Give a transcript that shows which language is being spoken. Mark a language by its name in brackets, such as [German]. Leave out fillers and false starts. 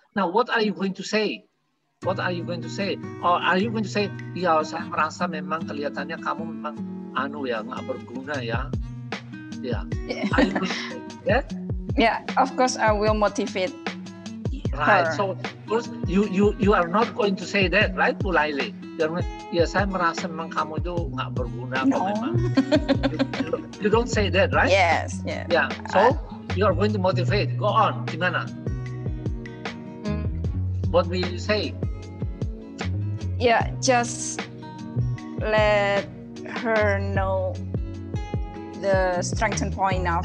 [English] Now, what are you going to say? What are you going to say? Or are you going to say, [Indonesian] ya saya merasa memang kelihatannya kamu memang nggak berguna ya? [English] Yeah. Are you going to say that? Yeah, of course I will motivate Right. her. So of course you are not going to say that, right, Bu Laili? [Indonesian] Ya saya merasa memang kamu itu nggak berguna kok memang. [English] You don't say that, right? Yes, yeah. Yeah. So you are going to motivate. Go on. [Indonesian] Gimana? [English] What will you say? Yeah, just let her know the strength and point of